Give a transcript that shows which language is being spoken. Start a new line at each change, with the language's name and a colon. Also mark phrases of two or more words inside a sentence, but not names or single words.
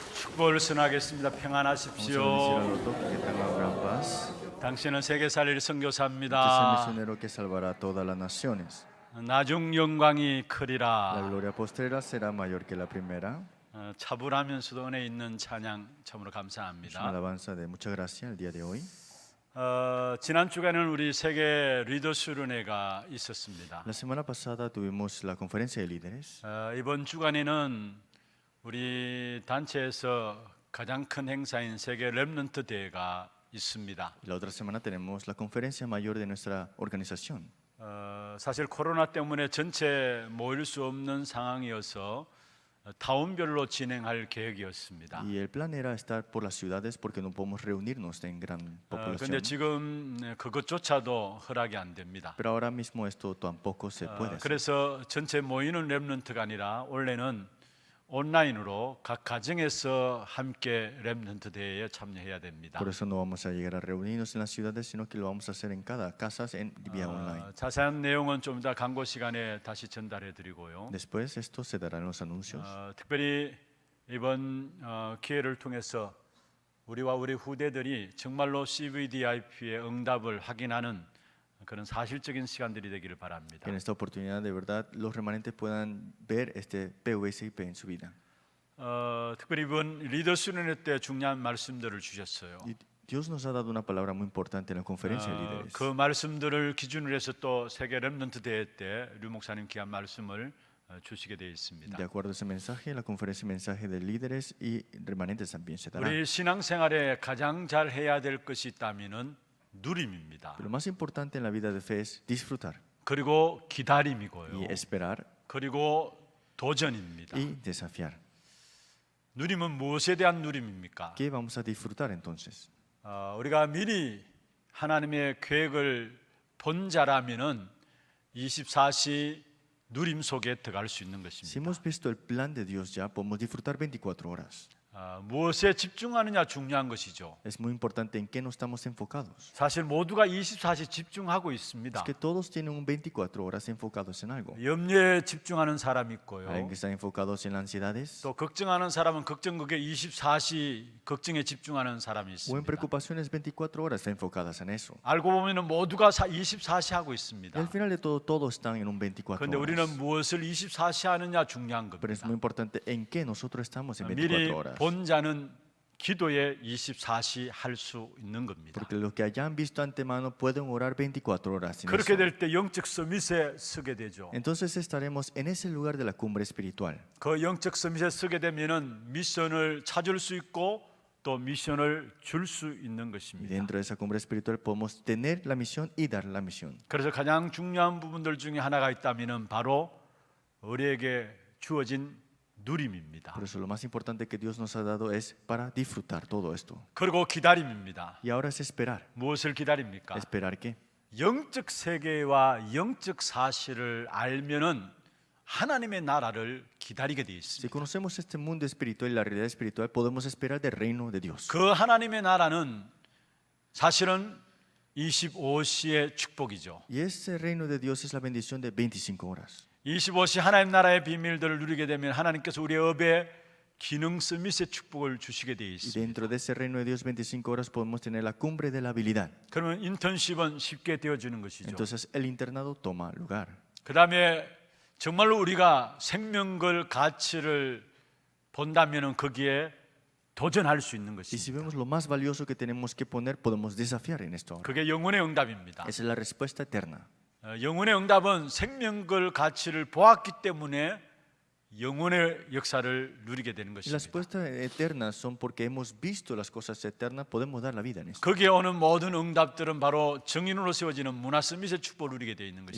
Korean: 축복을 선하겠습니다.
Spanish: Vamos a bendecir
Korean: 평안하십시오.
Spanish: a los dos que tengan gran paz.
Korean: 당신은 세계 살릴
Spanish: Este es el
Korean: 선교사입니다.
Spanish: misionero que salvará a todas las naciones.
Korean: 나중 영광이
Spanish: La
Korean: 크리라.
Spanish: gloria postrera será mayor que la primera.
Korean: 차분하면서도 은혜 있는 찬양 참으로
Spanish: Es una
Korean: 감사합니다.
Spanish: alabanza de mucha gracia el día de hoy.
Korean: 지난 주간에는 우리 세계 리더 수련회가 있었습니다.
Spanish: La semana pasada tuvimos la conferencia de líderes.
Korean: 이번 주간에는 우리 단체에서 가장 큰 행사인 세계 렘넌트 대회가 있습니다.
Spanish: La otra semana tenemos la conferencia mayor de nuestra organización.
Korean: 사실 코로나 때문에 전체 모일 수 없는 상황이어서 타운별로 진행할 계획이었습니다.
Spanish: Y el plan era estar por las ciudades porque no podemos reunirnos en gran
Korean: 그런데
Spanish: población.
Korean: 지금 그것조차도 허락이 안 됩니다.
Spanish: Pero ahora mismo esto tampoco se puede hacer.
Korean: 그래서 전체 모이는 렘넌트가 아니라 원래는 온라인으로 각 가정에서 함께 렘넌트 대회에 참여해야 됩니다.
Spanish: Por eso no vamos a llegar a reunirnos en las ciudades, sino que lo vamos a hacer en cada casa en vía online.
Korean: 자세한 내용은 좀 이따 광고 시간에 다시 전달해 드리고요.
Spanish: Después esto se dará en los anuncios.
Korean: 특별히 이번 기회를 통해서 우리와 우리 후대들이 정말로 CVDIP의 응답을 확인하는 그런 사실적인 시간들이 되기를 바랍니다.
Spanish: Que en esta oportunidad de verdad los remanentes puedan ver este PVSIP en su vida.
Korean: 특별히 이번 리더 수련회 때 중요한 말씀들을 주셨어요.
Spanish: Y Dios nos ha dado una palabra muy importante en la conferencia de líderes.
Korean: 그 말씀들을 기준으로 해서 또 세계 렘넌트 대회 때 류 목사님 귀한 말씀을 주시게 되어 있습니다.
Spanish: De acuerdo a ese mensaje, la conferencia mensaje de líderes y remanentes también se dará.
Korean: 우리 신앙생활에 가장 잘 해야 될 것이 있다면은 누림입니다.
Spanish: Pero lo más importante en la vida de fe es disfrutar
Korean: 그리고 기다림이고요.
Spanish: y esperar
Korean: 그리고 도전입니다.
Spanish: y desafiar.
Korean: 누림은 무엇에 대한 누림입니까?
Spanish: ¿Qué vamos a disfrutar entonces?
Korean: 우리가 미리 하나님의 계획을 본 자라면은 24시 누림 속에 들어갈 수 있는
Spanish: Si
Korean: 것입니다.
Spanish: hemos visto el plan de Dios ya, podemos disfrutar 24 horas.
Korean: 무엇에 집중하느냐 중요한 것이죠.
Spanish: Es muy importante en qué no estamos enfocados.
Korean: 사실 모두가 24시 집중하고 있습니다.
Spanish: Es que todos tienen un 24 horas enfocados en algo.
Korean: 염려에 집중하는 사람이 있고요.
Spanish: Alguien que está enfocados en las ansiedades
Korean: 또 걱정하는 사람은 걱정국에 24시 걱정에 집중하는 사람이
Spanish: o en
Korean: 있습니다.
Spanish: preocupaciones 24 horas están enfocadas en eso.
Korean: 알고 보면은 모두가 24시 하고
Spanish: Y
Korean: 있습니다.
Spanish: al final de todo, todos están en un 24
Korean: 그런데 우리는
Spanish: horas.
Korean: 무엇을 24시 하느냐 중요한
Spanish: Pero es
Korean: 겁니다.
Spanish: muy importante en qué nosotros estamos en
Korean: 미리
Spanish: 24 horas.
Korean: 본 자는 기도에 24시 할 수 있는 겁니다.
Spanish: Porque los que hayan visto antemano pueden orar 24 horas. En
Korean: 그렇게
Spanish: eso.
Korean: 될 때 영적 서밋에 서게 되죠.
Spanish: Entonces estaremos en ese lugar de la cumbre espiritual.
Korean: 그 영적 서밋에 서게 되면은 미션을 찾을 수 있고 또 미션을 줄 수 있는
Spanish: Y
Korean: 것입니다.
Spanish: dentro de esa cumbre espiritual podemos tener la misión y dar la misión.
Korean: 그래서 가장 중요한 부분들 중에 하나가 있다면은 바로 우리에게 주어진 누림입니다.
Spanish: Por eso lo más importante que Dios nos ha dado es para disfrutar todo esto.
Korean: 그리고 기다림입니다.
Spanish: Y ahora es esperar.
Korean: 무엇을 기다립니까?
Spanish: ¿Esperar qué?
Korean: 영적 세계와 영적 사실을 알면은 하나님의 나라를 기다리게 되어
Spanish: Si
Korean: 있습니다.
Spanish: conocemos este mundo espiritual y la realidad espiritual, podemos esperar del reino de Dios.
Korean: 그 하나님의 나라는 사실은 25시의 축복이죠.
Spanish: Y ese reino de Dios es la bendición de 25 horas.
Korean: 25시 하나님 나라의 비밀들을 누리게 되면 하나님께서 우리의 업에 기능 서밋의 축복을 주시게 되어
Spanish: Y
Korean: 있습니다.
Spanish: dentro de ese reino de Dios 25 horas podemos tener la cumbre de la habilidad.
Korean: 그러면 인턴십은 쉽게 되어지는 것이죠.
Spanish: Entonces el internado toma lugar.
Korean: 그 다음에 정말로 우리가 생명걸 가치를 본다면 거기에 도전할 수 있는
Spanish: Y si
Korean: 것입니다.
Spanish: vemos lo más valioso que tenemos que poner, podemos desafiar en esto ahora.
Korean: 그게 영혼의 응답입니다.
Spanish: Esa es la respuesta eterna.
Korean: 영혼의 응답은 생명걸 가치를 보았기 때문에 영혼의 역사를 누리게 되는
Spanish: Y las
Korean: 것입니다.
Spanish: respuestas eternas son porque hemos visto las cosas eternas, podemos dar la vida en esto.
Korean: 거기에 오는 모든 응답들은 바로 증인으로 세워지는 문화 서밋의 축복을 누리게 되어 있는